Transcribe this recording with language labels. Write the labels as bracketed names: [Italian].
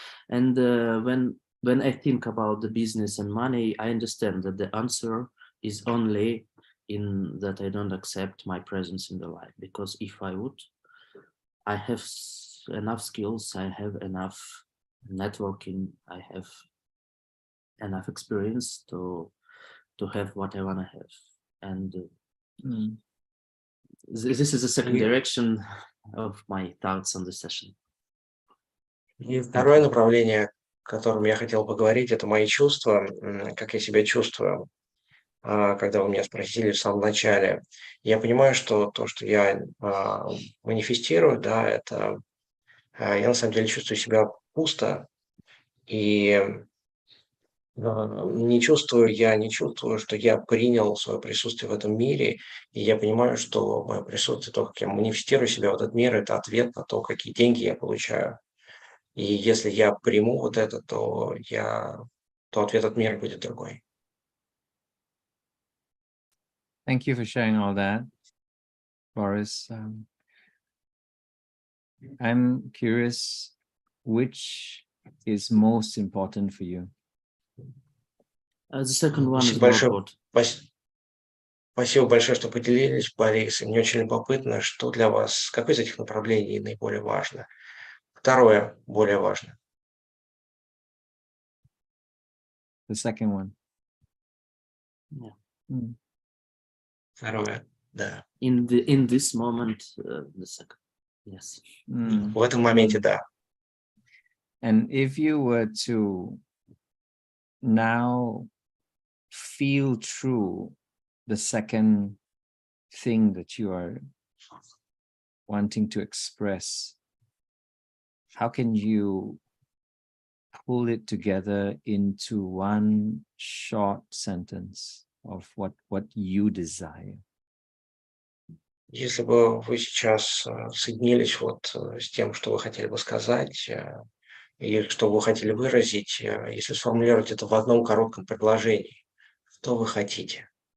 [English] And when I think about the business and money, I understand that the answer is only in that I don't accept my presence in the life, because if I would, I have enough skills, I have enough networking, I have enough experience to have what I want to have. And this is the second direction of my thoughts on the session. [Russian] И второе направление, о котором я хотел поговорить, это мои чувства, как я себя чувствую, когда вы меня спросили в самом начале. Я понимаю, что то, что я манифестирую, да, это я на самом деле чувствую себя пусто, и не чувствую, что я принял свое присутствие в этом мире, и я понимаю, что мое присутствие, то, как я манифестирую себя в этот мир, это ответ на то, какие деньги я получаю. И если я приму вот это, то ответ от мира будет другой. [English] Thank you for sharing all that, Boris. I'm curious, which is most important for you? The second one is [Russian] Спасибо [English] more [Russian] большое, [English] important. [Russian] спасибо большое, что поделились, Борис. И мне очень любопытно, что для вас, какое из этих направлений наиболее важно? Второе более важно. [English] The second one. Yeah. [Russian] Второе, да. [English] In this moment, the second. Yes. [Russian] В этом моменте, да. [English] And if you were to now feel through the second thing that you are wanting to express, how can you pull it together into one short sentence of what you desire? [Russian] Если бы вы сейчас соединились вот с тем, что вы хотели бы сказать, и что вы хотели выразить, если сформулировать это в одном коротком предложении, что вы хотите?